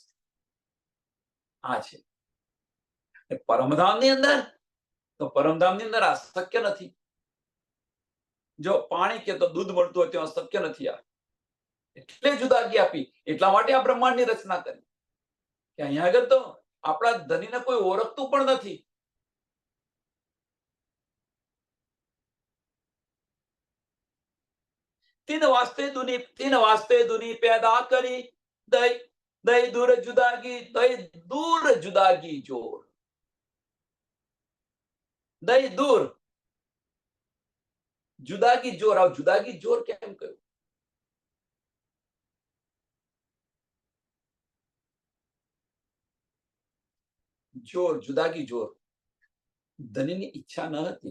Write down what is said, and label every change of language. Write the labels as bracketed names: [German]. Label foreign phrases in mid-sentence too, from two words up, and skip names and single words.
[Gujarati] આ છે પરમધામની અંદર. તો પરમધામની અંદર આ શક્ય નથી. જો પાણી કે તો દૂધ મળતું હોય ત્યાં શક્ય નથી. આ એટલે જુદાગી આપી. એટલા માટે આ બ્રહ્માંડની રચના કરી કે અહીંયા આગળ તો આપણા ધનીને કોઈ ઓળખતું પણ નથી. [Hindi] तीन वास्ते दुनी पैदा करी दई दूर जुदागी जोर. दई दूर जुदागी जोर. [Gujarati] આ [Hindi] जुदागी जोर [Gujarati] કેમ કહ્યું? જોર, [Hindi] जुदागी जोर [Gujarati] ધનીની ઈચ્છા ન હતી.